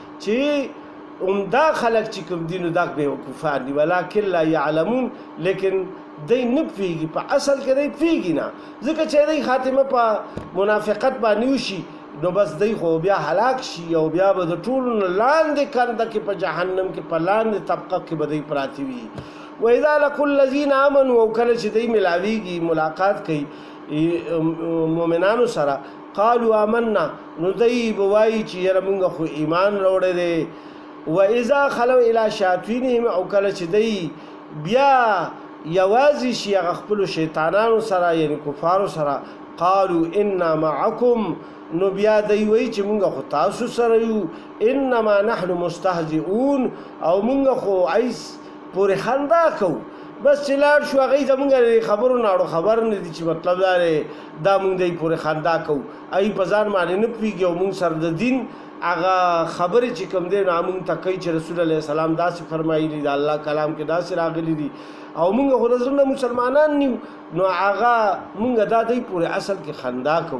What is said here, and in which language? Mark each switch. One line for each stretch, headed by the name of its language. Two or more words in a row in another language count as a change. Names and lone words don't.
Pashto: چې عمده خلک چې کوم دي نو دا بېوقوفان دي
Arabic: ولکن لا یعلمون
Pashto: لیکن دی نه پوهېږي په اصل کې دی پوهېږي نه ځکه چې دی خاتمه په منافقت باندې وشي نو بس دی خو بیا هلاک شي او بیا به د ټولو نه لاندې کنده کې په جهنم کې په لاندې طبقه کې به دی پراته وي
Arabic: واذا لقوا الذین آمنوا
Pashto: او کله چې دی ملاویږي ملاقات کوي مؤمنانو سره
Arabic: قالوا آمنا
Pashto: نو دی به وایي چې یاره مونږ خو ایمان راوړی دی
Arabic: واذا خلوا الى شیاطینهم
Pashto: او کله چې دی بیا یوازې شي هغه خپلو شیطانانو سره یعنی کفارو سره
Arabic: قالو انا معکم
Pashto: نو بیا دی وایي چې مونږ خو تاسو سره یو
Arabic: انما نحن مستهزئون
Pashto: او مونږ خو ایس پورې خندا کوو بس چې لاړ شو هغوی زمونږ خبرو نه خبر نه دي چې مطلب دا دی دا مونږ دی پورې خندا کوو هغوی په ځان باندې نه پوهېږي او مونږ سره د دین هغه خبرې چې کوم دی نو مونږ ته کوي چې رسول علیه السلام داسې فرمایلي د الله کلام کې داسې راغلي دي او مونږ خو د زړه نه مسلمانان نیو نو هغه مونږ دا دی پورې اصل کې خندا